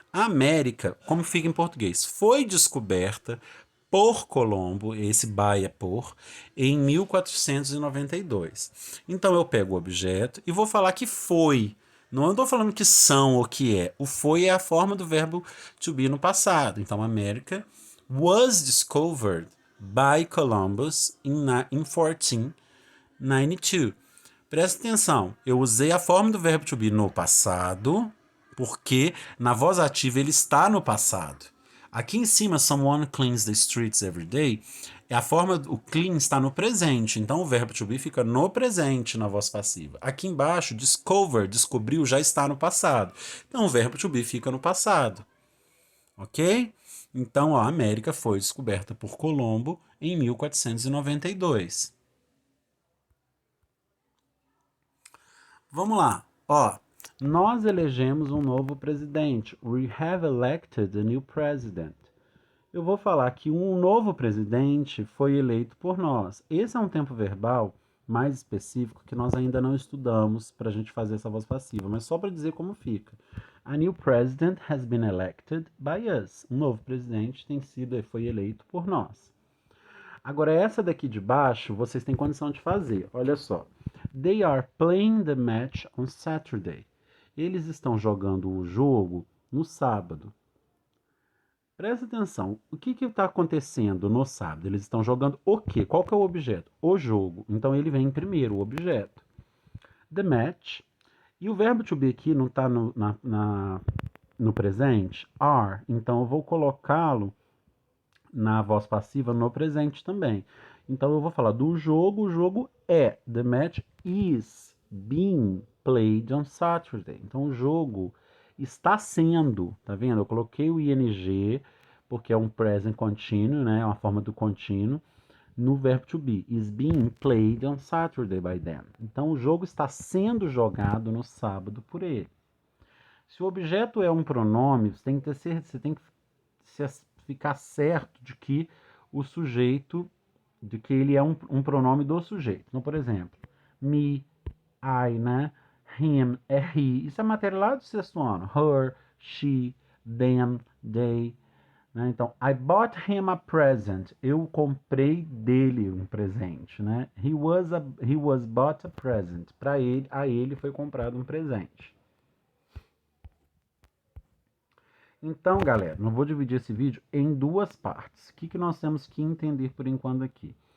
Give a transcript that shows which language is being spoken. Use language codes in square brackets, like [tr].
[pt] A América, como fica em português, foi descoberta por Colombo, esse by é por, em 1492. Então eu pego o objeto e vou falar que foi. Não estou falando que são ou que é. O foi é a forma do verbo to be no passado. [en] Então, América was discovered by Columbus in 1492. [pt] Presta atenção, eu usei a forma do verbo to be no passado, porque na voz ativa ele está no passado. Aqui em cima, someone cleans the streets every day, é a forma, o clean está no presente, então o verbo to be fica no presente na voz passiva. Aqui embaixo, discover, descobriu, já está no passado. Então o verbo to be fica no passado. Ok? Então a América foi descoberta por Colombo em 1492. Vamos lá. Ó, nós elegemos um novo presidente. [en] We have elected a new president. [pt] Eu vou falar que um novo presidente foi eleito por nós. Esse é um tempo verbal mais específico que nós ainda não estudamos para a gente fazer essa voz passiva, mas só para dizer como fica. [en] A new president has been elected by us. [pt] Um novo presidente foi eleito por nós. Agora, essa daqui de baixo, vocês têm condição de fazer. Olha só. [en] They are playing the match on Saturday. [pt] Eles estão jogando o jogo no sábado. Presta atenção. O que está acontecendo no sábado? Eles estão jogando o quê? Qual que é o objeto? O jogo. Então, ele vem primeiro, o objeto. [en] The match. [pt] E o verbo to be aqui não está no presente? Are. Então, eu vou colocá-lo na voz passiva no presente também. Então eu vou falar do jogo, o jogo é. [en] The match is being played on Saturday. [pt] Então o jogo está sendo, tá vendo? Eu coloquei o ing, porque é um present continuo, né? É uma forma do contínuo, no verbo to be. [en] Is being played on Saturday by them. [pt] Então o jogo está sendo jogado no sábado por ele. Se o objeto é um pronome, você tem que ficar certo de que o sujeito, de que ele é um pronome do sujeito. Então, por exemplo, me, I, né? Him é he. Isso é matéria lá do sexto ano. [en] Her, she, them, they. Né? Então, I bought him a present. [pt] Eu comprei dele um presente. Né? [en] He was bought a present. [pt] Para ele, a ele foi comprado um presente. Então, galera, eu vou dividir esse vídeo em duas partes. O que nós temos que entender por enquanto aqui?